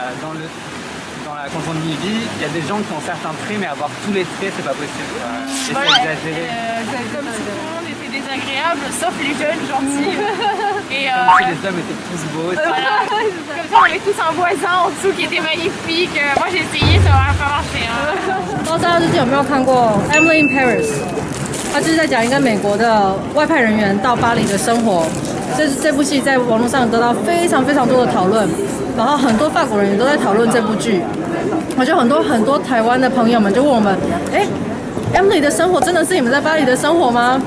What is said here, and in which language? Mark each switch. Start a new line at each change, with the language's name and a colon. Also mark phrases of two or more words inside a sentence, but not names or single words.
French: dans la confondue vie, il y a des gens qui ont certains traits, mais avoir tous les traits, c'est pas possible. Et Voilà, c'est exagéré. comme si tout le monde était désagréable, sauf les jeunes gentils. Et Comme si les hommes étaient tous beaux. voilà. Comme ça, on avait tous un voisin en dessous qui était magnifique. Moi, j'ai essayé, ça n'aurait pas marché.
Chinese: 不知道大家最近有没有看过《Emily in Paris》？它就是在讲一个美国的外派人员到巴黎的生活。这部戏在网络上得到非常非常多的讨论，然后很多法国人也都在讨论这部剧。我觉得很多台湾的朋友们就问我们：哎 ，Emily 的生活真的是你们在巴黎的生活吗？